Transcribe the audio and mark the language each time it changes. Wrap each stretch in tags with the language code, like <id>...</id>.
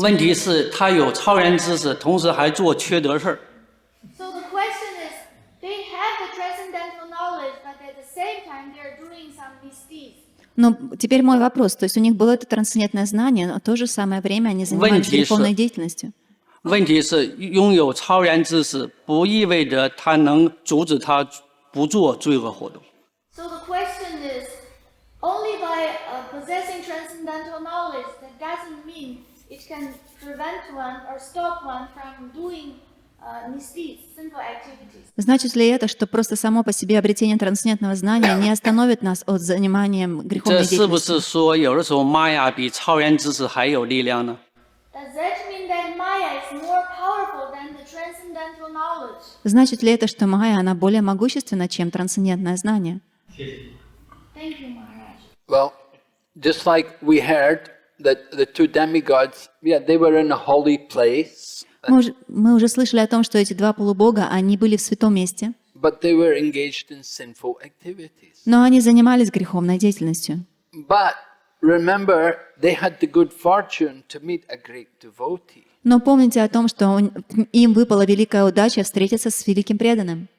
<zh>问题是，他有超然知识，同时还做缺德事儿。</zh> <en>So the question is, they have the transcendental knowledge, but at the same time they are doing some misdeeds.</en> <ru>Но теперь мой вопрос, то есть у них было это трансцендентное знание, но в то же самое время они занимались греховной деятельностью.</ru> <zh>问题是，拥有超然知识不意味着他能阻止他不做罪恶活动。</zh> <en>So the question is, only by possessing transcendental knowledge, that doesn't mean it can prevent one or stop one from doing misdeeds, sinful activities.</en> <ru>Значит ли это, что просто само по себе обретение трансцендентного знания не остановит нас от занимания греховной</ru> <zh>这是不</zh> <ru>деятельностью?</ru> <zh>是说，有的时候玛雅比超然知识还有力量呢？</zh> <en>Does that mean that Maya is more powerful than the transcendental knowledge?</en> <ru>Значит ли это, что майя, она более могущественна, чем трансцендентное знание?</ru> <en>Thank you, Maharaj. Well, just like we heard that the two demigods, they were in a holy place,</en> <ru>Мы уже слышали о том, что эти два полубога, они были в святом месте,</ru> <en>but they were engaged in sinful activities.</en> <ru>но они занимались греховной деятельностью.</ru> <en>But remember, they had the good fortune to meet a great devotee.</en> <ru>Но помните о том, что им выпала великая удача встретиться с великим преданным.</ru>